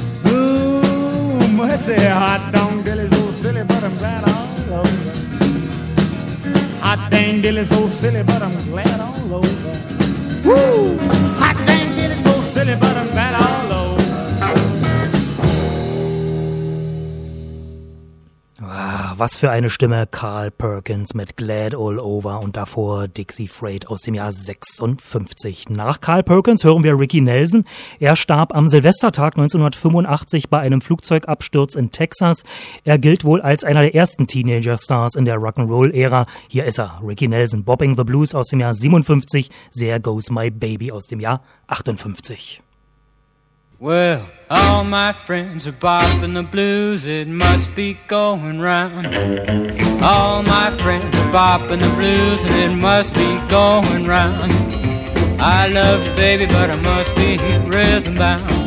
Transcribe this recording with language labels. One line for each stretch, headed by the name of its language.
English: Ooh, mercy, hot dang dilly, so silly, but I'm glad all over. Hot dang dilly, so silly, but I'm glad all over. Woo! Hot dang dilly, so silly, but I'm glad all over.
German: Was für eine Stimme, Carl Perkins mit Glad All Over und davor Dixie Freight aus dem Jahr 56. Nach Carl Perkins hören wir Ricky Nelson. Er starb am Silvestertag 1985 bei einem Flugzeugabsturz in Texas. Er gilt wohl als einer der ersten Teenager-Stars in der Rock'n'Roll-Ära. Hier ist er, Ricky Nelson, Bopping the Blues aus dem Jahr 57, There Goes My Baby aus dem Jahr 58.
English: Well, all my friends are bopping the blues, it must be going round. All my friends are bopping the blues, and it must be going round. I love the baby, but I must be rhythm bound.